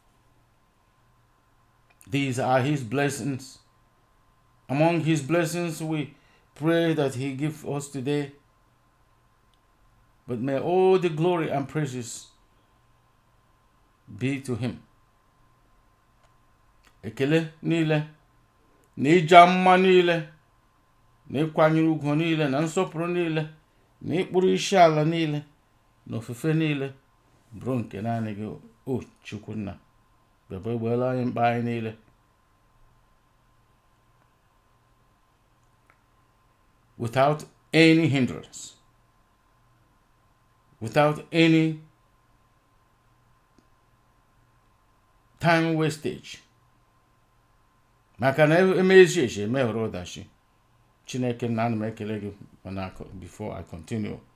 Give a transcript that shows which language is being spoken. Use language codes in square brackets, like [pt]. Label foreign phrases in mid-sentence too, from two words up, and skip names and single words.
[en] These are his blessings. Among his blessings, we pray that he give us today, but may all the glory and praises be to him. [ig] Ekele niile, na ịja mma niile, na ịkwanyere ugwu niile, na nsọpụrụ niile, na ịkpụrụ isi ala niile, na ofufe niile, bụrụ nke naanị gị, o Chukwu nna, bịaba gbeela anyị mkpa anyị niile. [en] Without any hindrance, without any time wastage. [ig] Maka na emezi eche emehụrụ ọdachi. Chineke na ana m ekele gị [en] before I continue.